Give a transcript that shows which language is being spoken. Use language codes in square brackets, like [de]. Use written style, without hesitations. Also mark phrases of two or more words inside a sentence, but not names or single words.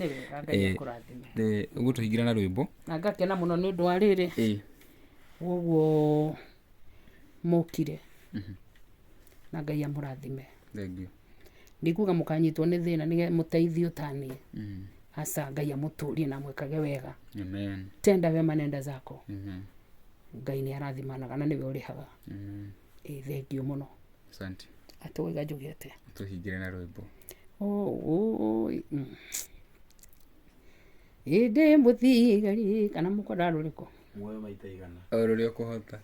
[ki] Ũgũtũhingĩra na rwĩmbo na ngakena mũno nĩ ũndũ wa rĩrĩ ũguo mũkire na Ngai amũrathime. Ndikuga mũkanyitwo nĩ thĩna nĩ mũteithio tani hasa Ngai amũtũrie na mwĩkage wega. Amen. [sw] Tenda wema nenda zako. [ki] Ngai nĩ arathimanaga na nĩwe ũrĩhaga. Thengiũ mũno. Asante. Atũiga njugĩte tũhingĩre na rwĩmbo. Ĩndĩ mũthigari kana mũkora rũrĩkũ muoyo maita igana o rũrĩa ũkũhota.